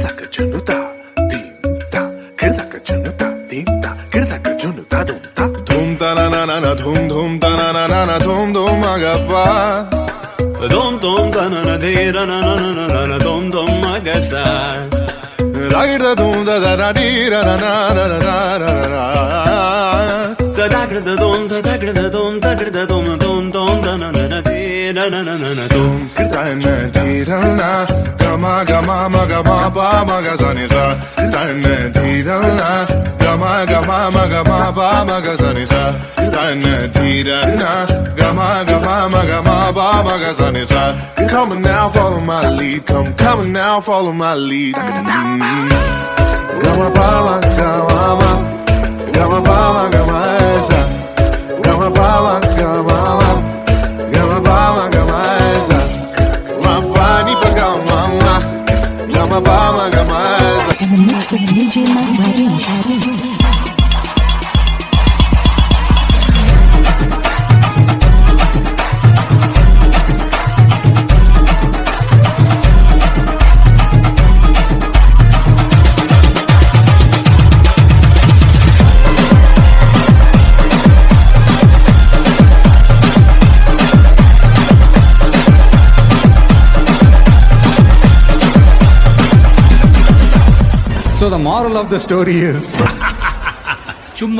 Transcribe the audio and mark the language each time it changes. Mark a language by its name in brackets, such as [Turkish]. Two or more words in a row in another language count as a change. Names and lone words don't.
[English] junuta tinta kirdaka junuta tinta kirdaka junuta dumta dhum ta na na na na dhum dhum ta na na na na dhum dhum magapa dum dum da na na de ra na na na na na dum dum magasa ragda dum da da da di ra na na na na na na da da da dum da da da dum da da dum dum dum da na na na de ra na na na na dum kirta na di ra na gama gama magama ba magazani sa kirta na di ra na gama gama magama ba magazani sa kirta na di ra na gama gama magama ba magazani sa come now follow my lead come now follow my lead gama ba gama gama ba gama sa gama ba gama gama ba gama sa ma pani pa gama gama ba gama sa and the mix with DJ Mike Redding. So the moral of the story is [Tamil] சும்மா